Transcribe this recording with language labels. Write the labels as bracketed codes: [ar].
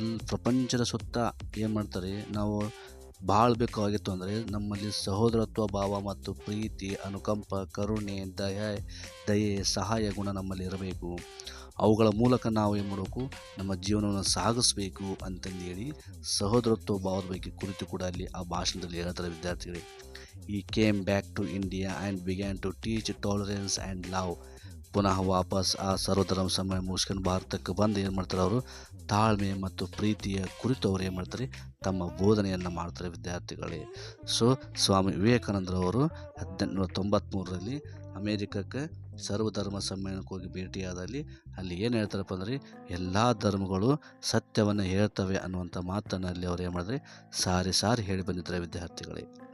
[kn] ಪ್ರಪಂಚದ ಸುತ್ತ ಏನು ಮಾಡ್ತಾರೆ, ನಾವು ಬಾಳ್ಬೇಕಾಗಿತ್ತು ಅಂದರೆ ನಮ್ಮಲ್ಲಿ ಸಹೋದರತ್ವ ಭಾವ ಮತ್ತು ಪ್ರೀತಿ, ಅನುಕಂಪ, ಕರುಣೆ, ದಯೆ, ಸಹಾಯ ಗುಣ ನಮ್ಮಲ್ಲಿ ಇರಬೇಕು. ಅವುಗಳ ಮೂಲಕ ನಾವು ಏನು ಮಾಡಬೇಕು, ನಮ್ಮ ಜೀವನವನ್ನು ಸಾಗಿಸಬೇಕು ಅಂತಂದೇಳಿ ಸಹೋದರತ್ವ ಭಾವದ ಬಗ್ಗೆ ಕುರಿತು ಕೂಡ ಅಲ್ಲಿ ಆ ಭಾಷಣದಲ್ಲಿ ಹೇಳ್ತಾರೆ ವಿದ್ಯಾರ್ಥಿಗಳಿಗೆ. [en] He came back to India and began to teach tolerance and love. [kn] ಪುನಃ ವಾಪಸ್ ಆ ಸರ್ವಧರ್ಮ ಸಮ್ಮೇಳನ ಮುಗಿಸ್ಕೊಂಡು ಭಾರತಕ್ಕೆ ಬಂದು ಏನು ಮಾಡ್ತಾರೆ, ಅವರು ತಾಳ್ಮೆ ಮತ್ತು ಪ್ರೀತಿಯ ಕುರಿತು ಅವರು ಏನು ಮಾಡ್ತಾರೆ, ತಮ್ಮ ಬೋಧನೆಯನ್ನು ಮಾಡ್ತಾರೆ ವಿದ್ಯಾರ್ಥಿಗಳೇ. ಸೊ ಸ್ವಾಮಿ ವಿವೇಕಾನಂದರವರು 1893ರಲ್ಲಿ ಅಮೇರಿಕಕ್ಕೆ ಸರ್ವಧರ್ಮ ಸಮ್ಮೇಳನಕ್ಕೆ ಹೋಗಿ ಭೇಟಿಯಾದಲ್ಲಿ ಅಲ್ಲಿ ಏನು ಹೇಳ್ತಾರಪ್ಪ ಅಂದರೆ ಎಲ್ಲ ಧರ್ಮಗಳು ಸತ್ಯವನ್ನು ಹೇಳ್ತವೆ ಅನ್ನುವಂಥ ಮಾತನ್ನು ಅಲ್ಲಿ ಅವರು ಏನು ಮಾಡಿದ್ರೆ ಸಾರಿ ಹೇಳಿ ಬಂದಿದ್ದಾರೆ ವಿದ್ಯಾರ್ಥಿಗಳೇ.